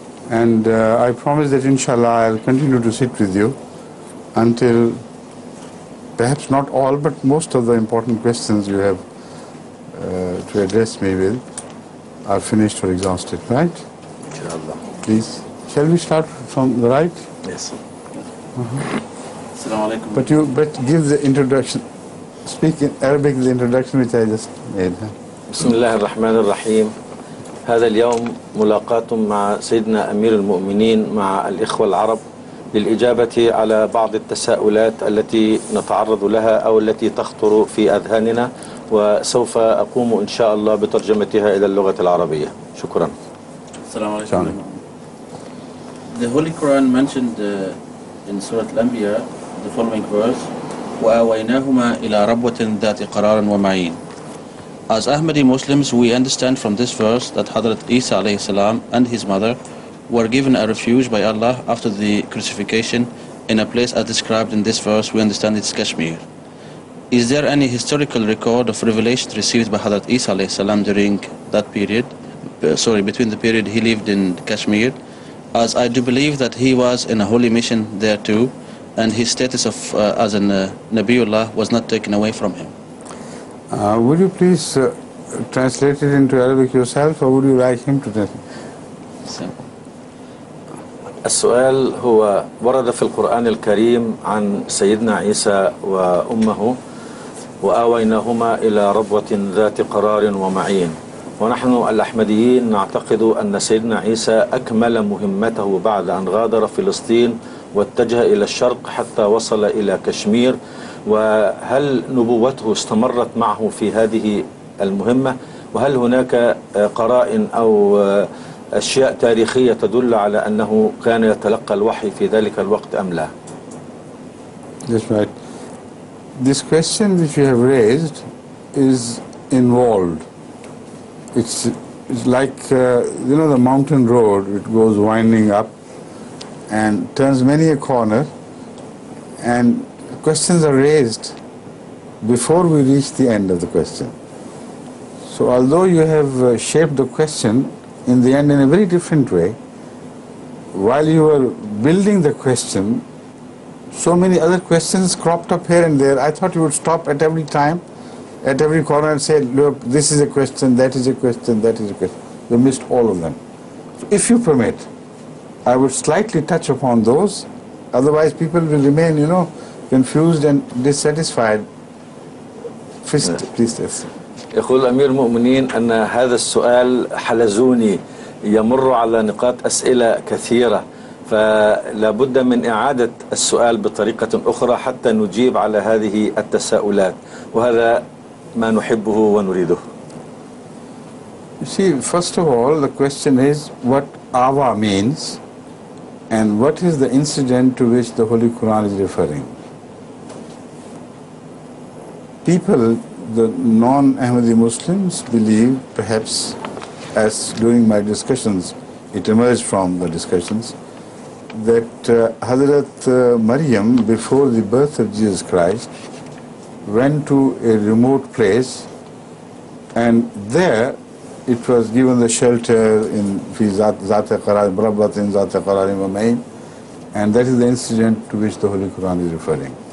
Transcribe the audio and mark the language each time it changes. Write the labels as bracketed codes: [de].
[en] And I promise that inshallah I'll continue to sit with you until perhaps not all, but most of the important questions you have to address me with are finished or exhausted, right? Inshallah. Please. Shall we start from the right? Yes. Assalamu alaikum. But give the introduction. Speak in Arabic, the introduction which I just made. [ar] بسم الله الرحمن الرحيم. هذا اليوم ملاقاة مع سيدنا أمير المؤمنين مع الإخوة العرب للإجابة على بعض التساؤلات التي نتعرض لها أو التي تخطر في أذهاننا، وسوف أقوم إن شاء الله بترجمتها إلى اللغة العربية. شكرا. [en] Assalamu alaikum. The Holy Quran mentioned in Surah Al-Anbiya the following verse: [ar] وَآوَيْنَاهُمَا إِلَى رَبْوَةٍ ذَاتِ قَرَارٍ وَمَعِينٍ. [en] As Ahmadi Muslims, we understand from this verse that Hazrat Isa alayhi salam and his mother were given a refuge by Allah after the crucifixion in a place as described in this verse. We understand it's Kashmir. Is there any historical record of revelation received by Hazrat Isa alayhi salam during that period, between the period he lived in Kashmir, as I do believe that he was in a holy mission there too, and his status of as a Nabiullah was not taken away from him? Would you please translate it into Arabic yourself, or would you like him to translate? [ar] السؤال هو: ورد في القرآن الكريم عن سيدنا عيسى وأمه وآويناهما إلى ربوة ذات قرار ومعين، ونحن الأحمديين نعتقد أن سيدنا عيسى أكمل مهمته بعد أن غادر فلسطين واتجه إلى الشرق حتى وصل إلى كشمير. وهل نبوته استمرت معه في هذه المهمة؟ وهل هناك قرائن أو أشياء تاريخية تدل على أنه كان يتلقى الوحي في ذلك الوقت أم لا؟ [en] That's right. This question which you have raised is involved. It's like, the mountain road, it goes winding up and turns many a corner, and questions are raised before we reach the end of the question. So although you have shaped the question in the end in a very different way, while you were building the question, so many other questions cropped up here and there. I thought you would stop at every time, at every corner, and say, look, this is a question, that is a question, that is a question. You missed all of them. So if you permit, I would slightly touch upon those, otherwise people will remain, confused and dissatisfied. Please test. [ar] يقول أمير المؤمنين أن هذا السؤال حلزوني، يمر على نقاط أسئلة كثيرة، فلا بد من إعادة السؤال بطريقة أخرى حتى نجيب على هذه التساؤلات، وهذا ما نحبه ونريده. [en] You see, first of all, the question is what awa means and what is the incident to which the Holy Quran is referring. People, the non-Ahmadi Muslims, believe, perhaps as during my discussions, it emerged from the discussions, that Hazrat Maryam, before the birth of Jesus Christ, went to a remote place, and there it was given the shelter in Zat-e Qarar, Brabbatin Zat-e Qararin wa Ma'in, and that is the incident to which the Holy Quran is referring.